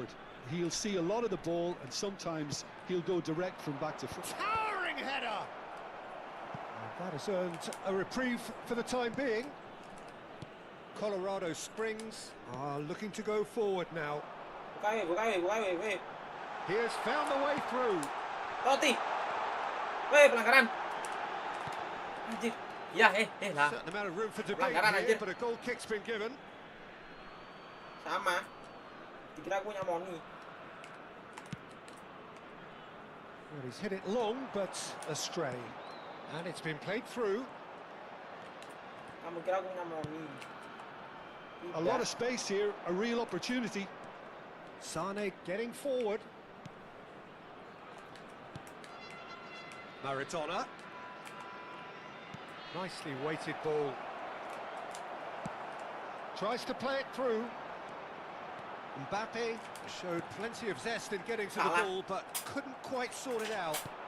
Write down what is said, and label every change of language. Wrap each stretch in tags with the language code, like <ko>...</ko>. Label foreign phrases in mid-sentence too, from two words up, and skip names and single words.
<en>He'll see a lot of the ball, and sometimes he'll go direct from back to front. Towering header! That has earned a reprieve for the time being. Colorado Springs are looking to go forward now. He has found the way through.</en> <id>Totti. Weh, pelanggaran. Anjir. Ya, lah.</id> <en>Certain amount of room for debate</en> <id>Pelanggaran,</id> <en>here,</en> <id>anjir.</id> <en>but a goal kick's been given.</en> <id>Sama. Dikira aku nyamoni.</id> <en>Well, he's hit it long, but astray. And it's been played through.</en> <id>Kamu kira aku nyamoni.</id> <en>A lot of space here, a real opportunity. Sane getting forward. Maradona. Nicely weighted ball. Tries to play it through. Mbappe showed plenty of zest in getting to the ball, but couldn't quite sort it out.</en>